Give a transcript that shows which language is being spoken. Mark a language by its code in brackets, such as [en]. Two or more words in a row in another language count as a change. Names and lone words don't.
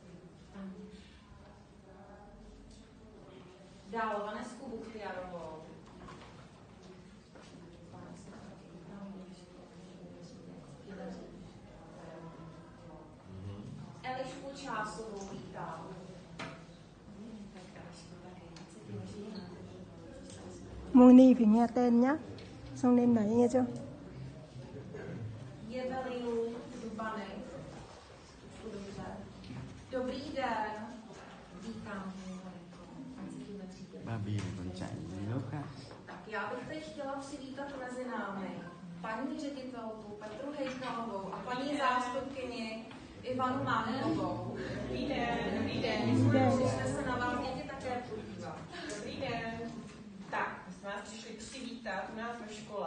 [cs] Dál Vanesku Buchtiarovou. Elišku Čásovou vítám. [vi] Moni phải nghe tên nhá, xong lên đấy nghe chưa? [cs] Jevelinu Dubany. Dobrý den. Vítám. [vi] Babi còn chạy gì lúc khác. [cs] Tak já bych teď chtěla přivítat mezi námi paní ředitelku Petru Hejkalovou a paní zástupkyni Ivanu Mákovou. Dobrý den. Dobrý den. Přišli se na vás děti také podívat. Dobrý den. Tak, my jsme vás přišli přivítat u nás ve škole.